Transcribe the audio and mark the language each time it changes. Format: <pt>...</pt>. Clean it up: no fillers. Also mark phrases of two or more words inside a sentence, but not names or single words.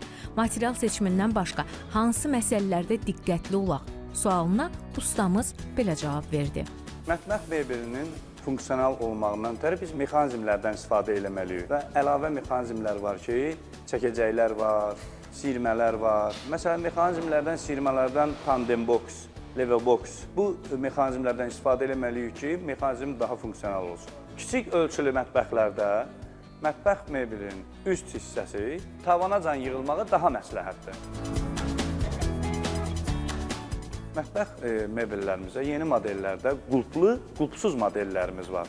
<az>Material seçimindən başqa hansı məsələlərdə diqqətli olaq? Sualına ustamız belə cavab verdi. Mətbəx mebelinin funksional olmağından ötürü biz mexanizmlərdən istifadə etməliyik və əlavə mexanizmlər var ki, çəkəcəklər var, sirmələr var. Məsələn, mexanizmlərdən, sirmələrdən</az> <en>tandem box, level box.</en> <az>Bu mexanizmlərdən istifadə etməliyik ki, mexanizm daha funksional olsun. Kiçik ölçülü mətbəxlərdə mətbəx mebelinin üst hissəsi tavanacan yığılmağı daha məsləhətdir. Mətbəx mebellərimizə yeni modellərdə qulplu, qulpsuz modellərimiz var.</az>